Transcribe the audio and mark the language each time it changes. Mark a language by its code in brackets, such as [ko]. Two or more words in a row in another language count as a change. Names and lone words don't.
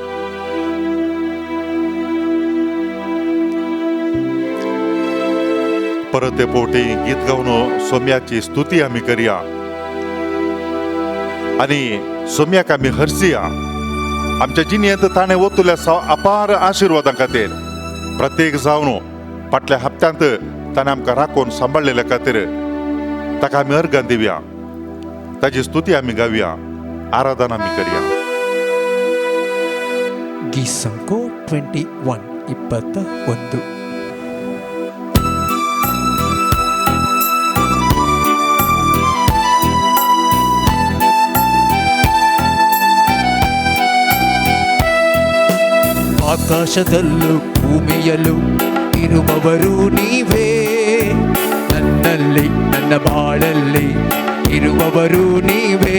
[kok] परत ते पोटी गीत गावन सोम्याची स्तुती आमी करया आनी सोम्याक आमी हरसिया. आमच्या जिणयेंत ताणें वतल्या अपार आशिर्वादां खातीर प्रत्येक जावन फाटल्या हप्त्यांत ताणें आमकां राखून सांबाळलेल्या खातीर ताका आमी अर्गां दिवया. ताची स्तुती आमी गावया, आराधना आमी करया. [kn] ಗೀಸಂಕೋ 21:21. ಆಕಾಶದಲ್ಲೂ ಭೂಮಿಯಲ್ಲೂ ಇರುವವರು ನೀವೇ, ನನ್ನಲ್ಲಿ ನನ್ನ ಬಾಳಲ್ಲಿ ಇರುವವರು ನೀವೇ.